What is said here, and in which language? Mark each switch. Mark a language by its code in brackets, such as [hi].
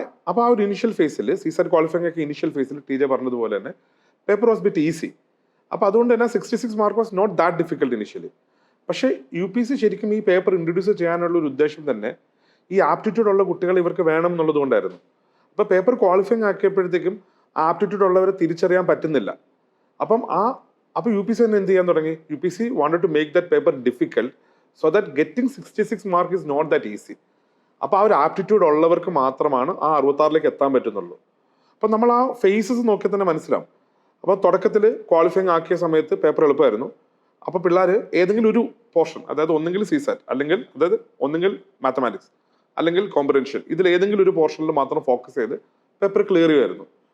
[ml] അപ്പോൾ ആ ഒരു ഇനിഷ്യൽ ഫേസിൽ CSAT ക്വാളിഫയിങ് ആക്കി ഇനിഷ്യൽ ഫേസിൽ ടീച്ചർ പറഞ്ഞതുപോലെ തന്നെ [en] Paper was bit easy. [ml] അപ്പോൾ അതുകൊണ്ട് തന്നെ 66 mark [en] Was not that difficult initially. [ml] പക്ഷേ UPSC ശരിക്കും ഈ പേപ്പർ ഇൻട്രൊഡ്യൂസ് ചെയ്യാനുള്ള ഒരു ഉദ്ദേശം തന്നെ ഈ ആപ്റ്റിറ്റ്യൂഡ് ഉള്ള കുട്ടികൾ ഇവർക്ക് വേണം എന്നുള്ളത് കൊണ്ടായിരുന്നു. അപ്പോൾ പേപ്പർ ക്വാളിഫയിങ് ആക്കിയപ്പോഴത്തേക്കും ആപ്റ്റിറ്റ്യൂഡ് ഉള്ളവരെ തിരിച്ചറിയാൻ പറ്റുന്നില്ല. അപ്പോൾ UPSC തന്നെ എന്ത് ചെയ്യാൻ തുടങ്ങി, [en] UPSC wanted to make that paper difficult so that getting 66 mark is not that easy. [ml] അപ്പോൾ ആ ഒരു ആപ്റ്റിറ്റ്യൂഡ് ഉള്ളവർക്ക് മാത്രമാണ് ആ 66ലേക്ക് എത്താൻ പറ്റുന്നുള്ളൂ. അപ്പം നമ്മൾ ആ ഫേസസ് നോക്കിയാൽ തന്നെ മനസ്സിലാവും. അപ്പോൾ തുടക്കത്തിൽ ക്വാളിഫയിങ് ആക്കിയ സമയത്ത് പേപ്പർ എളുപ്പമായിരുന്നു. അപ്പോൾ പിള്ളേർ ഏതെങ്കിലും ഒരു പോർഷൻ, അതായത് ഒന്നെങ്കിൽ CSAT ഒന്നെങ്കിൽ മാത്തമാറ്റിക്സ് അല്ലെങ്കിൽ കോംപ്രിഹെൻഷൻ, ഇതിൽ ഏതെങ്കിലും ഒരു പോർഷനിൽ മാത്രം ഫോക്കസ് ചെയ്ത് പേപ്പർ ക്ലിയർ ചെയ്യുമായിരുന്നു.